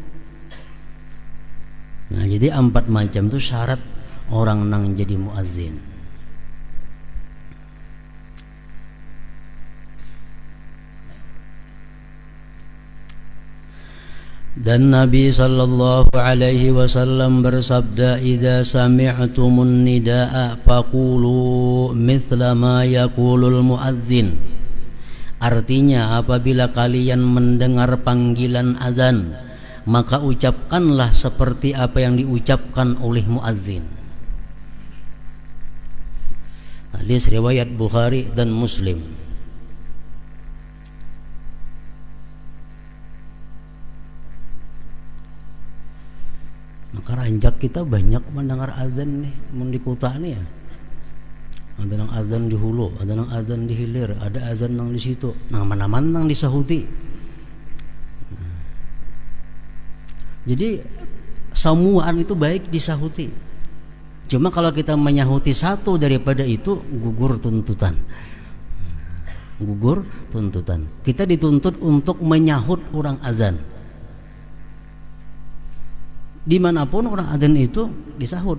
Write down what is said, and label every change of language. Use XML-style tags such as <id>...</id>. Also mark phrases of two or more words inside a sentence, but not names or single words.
<id>Nah jadi 4 macam itu syarat orang nang jadi muazzin. Dan Nabi</id> <ar>صلى الله عليه وسلم</ar> <id>bersabda,</id> <ar>"إذا سمعتم النداء فقولوا مثل ما يقول المؤذن."</ar> <id>Artinya apabila kalian mendengar panggilan azan, maka ucapkanlah seperti apa yang diucapkan oleh muazzin. Hadis riwayat Bukhari dan Muslim. Maka ranjak kita banyak mendengar azan nih, di kota nih ya. Ada nang azan di Hulu, ada nang azan di Hilir, ada azan nang di situ.</id> <bjn>Nah, mana-mana nang di Sahuti. Jadi samuan itu baik di Sahuti.</bjn> <id>Cuma kalau kita menyahuti satu daripada itu, gugur tuntutan. Gugur tuntutan. Kita dituntut untuk menyahut orang azan. Dimanapun orang azan itu disahut.</id>